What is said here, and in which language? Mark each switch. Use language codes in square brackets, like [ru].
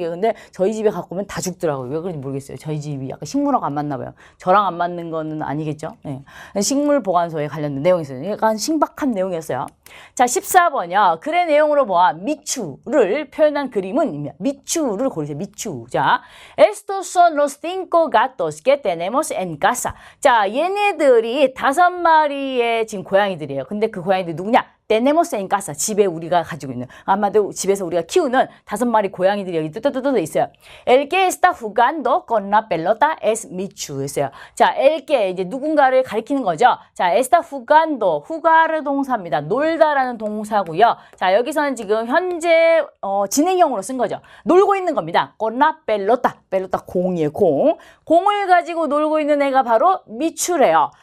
[ko] 근데 저희 집에 갖고 오면 다 죽더라고요. 왜 그런지 모르겠어요. 저희 집이 약간 식물하고 안 맞나 봐요. 저랑 안 맞는 거는 아니겠죠. 네. 식물 보관소에 관련된 내용이 있어요. 약간 신박한 내용이었어요. 자, 14번이요. 글의 내용으로 보아 미추를 표현한 그림은 미추를 고르세요. 미추. [es] 자, estos son los 5 gatos que tenemos en casa. [ko] 자, 얘네들이 5마리의 지금 고양이들이에요. 근데 그 고양이들이 누구냐? [es] Tenemos en casa. [ko] 집에 우리가 가지고 있는. 아마도 집에서 우리가 키우는 5마리 고양이들이 여기 뜨뜨뜨뜨 있어요. [es] El que está jugando con la pelota es Michu. [ko] 했어요. 자, [es] el que [ko] 이제 누군가를 가리키는 거죠. 자, [es] está jugando. [ko] 후가르 동사입니다. 놀다라는 동사고요. 자, 여기서는 지금 현재 진행형으로 쓴 거죠. 놀고 있는 겁니다. [es] con la pelota. [ko] pelota 공이에요. 공. 공을 가지고 놀고 있는 애가 바로 미추래요.